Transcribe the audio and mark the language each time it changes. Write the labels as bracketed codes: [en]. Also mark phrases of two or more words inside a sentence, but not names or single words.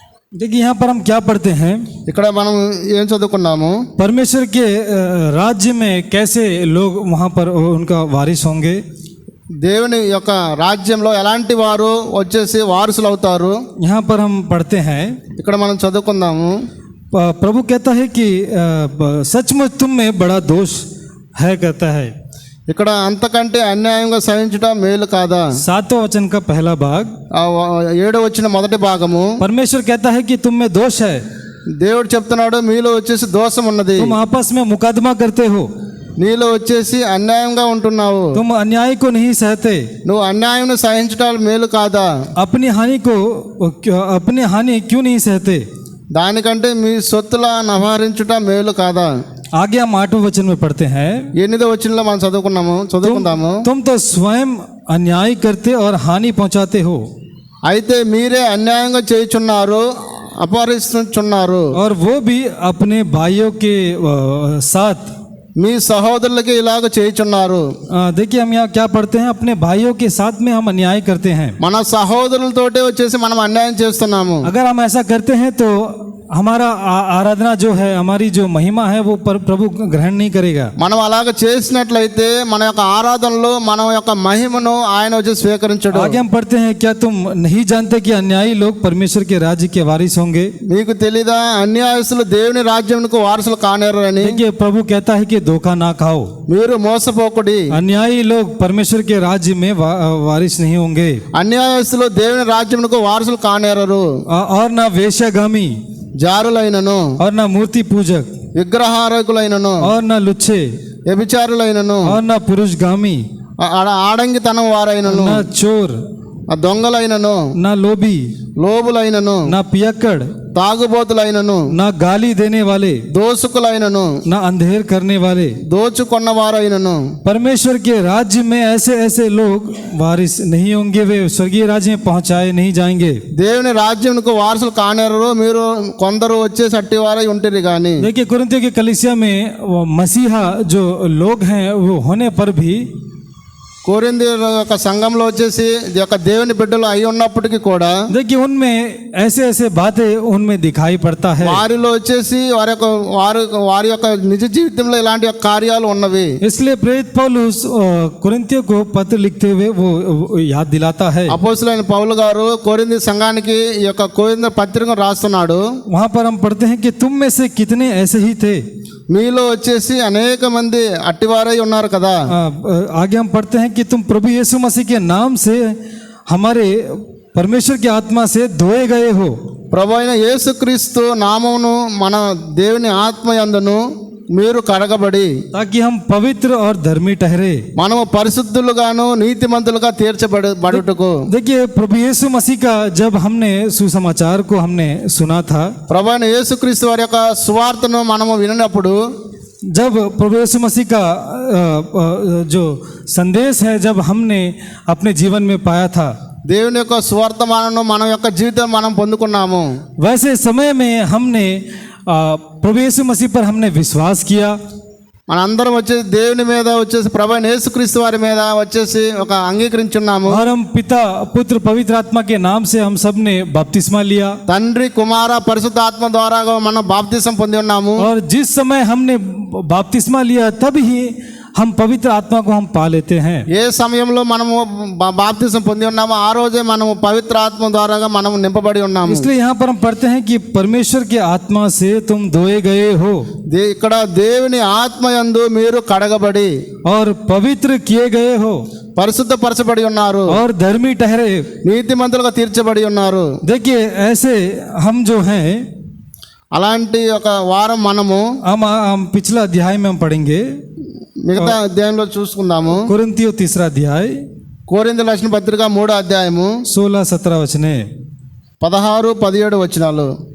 [hi] देखिए यहाँ पर हम क्या पढ़ते हैं, [te] ఇక్కడ మనం ఏం చదువుకున్నాము? [hi] परमेश्वर के राज्य में कैसे लोग वहाँ पर उनका वारिस होंगे। [te] దేవుని యొక్క రాజ్యంలో ఎలాంటి వారు వచ్చేసి వారసులు అవుతారు? [hi] यहाँ पर हम पढ़ते हैं, [te] ఇక్కడ మనం చదువుకుందాము. [hi] प्रभु कहता है कि सचमुच तुम में बड़ा दोष है, कहता है। [te] ఇక్కడ అంతకంటే అన్యాయంగా సహించడం మేలు కాదా? [hi] 7वां वचन का पहला भाग, [te] 7వ వచ్చిన మొదటి భాగము. [hi] परमेश्वर कहता है कि तुम में दोष है, [te] దేవుడు చెప్తున్నాడు మీలో వచ్చేసి దోషం ఉన్నది, [hi] तुम आपस में मुकदमा करते हो, [te] నీలో వచ్చేసి అన్యాయంగా ఉంటున్నావు, [hi] तुम अन्याय को नहीं सहते, [te] నువ్వు అన్యాయం సహించడం మేలు కాదా? [hi] अपनी हानि क्यों नहीं सहते। [te] దానికంటే మీ సొత్తుల నవహరించుట మేలు కాదా? [hi] आगे हम 8वें वचन में पढ़ते हैं, [te] 8వ వచనంలో మనం చదువుకుందాము. [hi] तुम तो स्वयं अन्याय करते और हानि पहुंचाते हो, [te] అయితే మీరే అన్యాయంగా చేయుచున్నారు, అపహరిస్తున్నారు, [hi] और वो भी अपने भाइयों के साथ। [te] మీ సహోదరులకి ఇలాగ చేయుచున్నారు. [hi] देखिए हम यहाँ क्या पढ़ते हैं, अपने भाइयों के साथ में हम अन्याय करते हैं। [te] మన సహోదరులతోటే వచ్చేసి మనం అన్యాయం చేస్తున్నాము. [hi] अगर हम ऐसा करते हैं तो हमारा आराधना जो है, हमारी जो महिमा है, वो प्रभु ग्रहण नहीं करेगा। [te] మనం అలాగ చేసినట్లయితే మన యొక్క ఆరాధనలో మన యొక్క మహిమను ఆయన వచ్చి స్వీకరించడు. [hi] आगे हम पढ़ते हैं, क्या तुम नहीं जानते कि अन्यायी लोग परमेश्वर के राज्य के वारिस होंगे। [te] మీకు తెలీదా అన్యాయస్తులు దేవుని రాజ్యంకు వారసులు కానేరని? [hi] देखिए प्रभु कहता है कि धोखा ना खाओ, [te] మీరు మోసపోకుడి. [hi] अन्यायी लोग परमेश्वर के राज्य में वारिस नहीं होंगे, [te] అన్యాయస్తులు దేవుని రాజ్యంకు వారసులు కానేరరు. [hi] और ना वेश्यागामी, [te] జారులైనను, [hi] और ना मूर्ति पूजक, [te] విగ్రహారకులైనను, [hi] और ना लुच्चे, [te] వ్యభిచారులైనను, [hi] और ना पुरुषगामी, [te] ఆడంగితనం వారైనను, [hi] ना चोर, [te] దొంగలైనను, [hi] ना लोभी, [te] లోబులైనను, [hi] ना पियक्कड़, [te] తాగుబోతులైనను, [hi] ना गाली देने वाले, [te] దోసుకులైనను, [hi] ना अंधेर करने वाले, [te] దోచుకొన్నవారైనను [hi] परमेश्वर के राज्य में ऐसे ऐसे लोग वारिस नहीं होंगे, वे स्वर्गीय राज्य में पहुंचाए नहीं जाएंगे। [te] దేవుని రాజ్యంకు వారసులు కానేరరు, మీరు కొందరు వచ్చేసి అట్టివారై ఉంటిరి గాని. [hi] देखिए कुरिन्थियों की कलीसिया में वो मसीहा जो लोग हैं वो होने पर भी [te] కొరింథీయుల యొక్క సంఘంలో వచ్చేసి ఈ యొక్క దేవుని బిడ్డలు అయి ఉన్నప్పటికీ కూడా [hi] देखिए उनमें ऐसे ऐसे बातें उनमें दिखाई पड़ता है, [te] వారిలో వచ్చేసి వారి యొక్క నిజ జీవితంలో ఇలాంటి యొక్క కార్యాలు ఉన్నవి. [hi] इसलिए प्रेरित पौलुस कुरिन्थियों को पत्र लिखते हुए वो याद दिलाता है। [te] అపోస్తలుడైన పౌలు గారు కొరింథీ సంఘానికి ఈ యొక్క కొరింథీ పత్రికను రాస్తున్నాడు. [hi] वहाँ पर हम पढ़ते हैं कि तुम में से कितने ऐसे ही थे, [te] మీలో వచ్చేసి అనేక మంది అట్టివారై ఉన్నారు కదా. [hi] आगे हम पढ़ते हैं कि तुम प्रभु यीशु मसीह के नाम से हमारे परमेश्वर की आत्मा से धोए गए हो। [te] ప్రభు అయిన యేసుక్రీస్తు నామమును మన దేవుని ఆత్మ యందును మీరు కడగబడి [hi] ताकि हम पवित्र और धर्मी ठहरे। [te] మనము పరిశుద్ధులుగాను నీతిమంతులుగా తీర్చబడుటకు. [hi] देखिए प्रभु यीशु मसीह का जब हमने सुसमाचार को हमने सुना था, [te] ప్రభు అయిన యేసుక్రీస్తు వారి యొక్క సువార్తను మనము వినినప్పుడు, [hi] जब प्रभु यीशु मसीह का जो संदेश है जब हमने अपने जीवन में पाया था, [te] దేవుని యొక్క సువార్తమానను మన యొక్క జీవితం మనం పొందుకున్నాము. [hi] वैसे समय में हमने प्रभु यीशु मसीह पर हमने विश्वास किया। [te] మనందరం వచ్చేసి దేవుని మీద వచ్చేసి ప్రభు అయిన యేసుక్రీస్తు వారి మీద వచ్చేసి ఒక అంగీకరించున్నాము. [hi] और हम पिता पुत्र पवित्र आत्मा के नाम से हम सब ने बपतिस्मा लिया। [te] తండ్రి కుమార పరిశుద్ధాత్మ ద్వారా మనం బాప్తిసం పొంది ఉన్నాము. [hi] और जिस समय हमने बपतिस्मा लिया तब ही हम पवित्र आत्मा को हम पा लेते हैं। [te] ఏ సమయంలో మనము బాప్తిసం పొంది ఉన్నామో ఆ రోజే మనము పవిత్ర ఆత్మ ద్వారా మనము నింపబడి ఉన్నాము. [hi] इसलिए यहाँ पर हम पढ़ते हैं कि परमेश्वर की आत्मा से तुम धोए गए हो, [te] ఇక్కడ దేవుని ఆత్మ యందు మీరు కడగబడి [hi] और पवित्र किए गए हो, [te] పరిశుద్ధపరచబడి ఉన్నారు, [hi] और धर्मी ठहरे। [te] నీతిమంతులుగా తీర్చబడి ఉన్నారు. [hi] देखिए ऐसे हम जो हैं, [te] అలాంటి ఒక వారం మనము [hi] हम पिछला अध्याय में हम पढ़ेंगे, [te] మిగతా అధ్యాయంలో చూసుకుందాము. [hi] कुरिन्थियों 3रा अध्याय [te] కొరింథీ రాసిన పత్రిక 3వ అధ్యాయము [hi] 16-17 वचने। [te] 16-17 వచనాలు.